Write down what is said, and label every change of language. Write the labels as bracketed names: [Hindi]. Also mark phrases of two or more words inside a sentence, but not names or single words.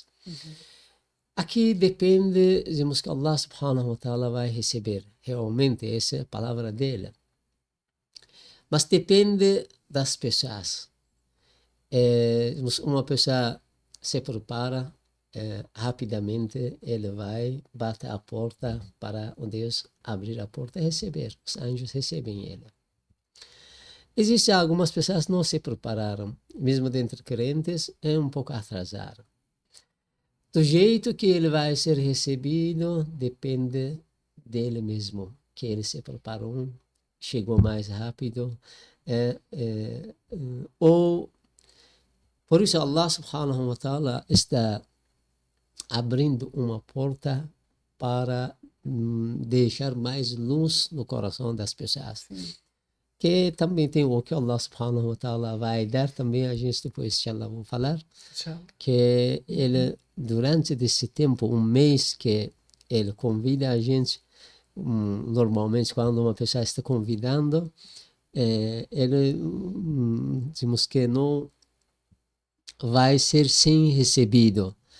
[Portuguese] Aqui depende, dizemos que [Arabic] الله سبحانه وتعالى [Portuguese] vai receber, realmente essa é a palavra dele. Mas depende das pessoas. Uma pessoa se prepara, rapidamente ele vai, bate a porta para Deus abrir a porta e receber. Os anjos recebem ele. Existem algumas pessoas que não se prepararam, mesmo dentre crentes, é um pouco atrasado. Do jeito que ele vai ser recebido, depende dele mesmo, que ele se preparou, chegou mais rápido, ou por isso [Arabic] الله سبحانه وتعالى [Portuguese] está abrindo uma porta para deixar mais luz no coração das pessoas. Sim. Que também tem o que [Arabic] الله سبحانه وتعالى [Portuguese] vai dar também, a gente depois, inshallah, vou falar, que ele, durante esse tempo, um mês que ele convida a gente, normalmente quando uma pessoa está convidando, ele, digamos que não vai ser sem recebido.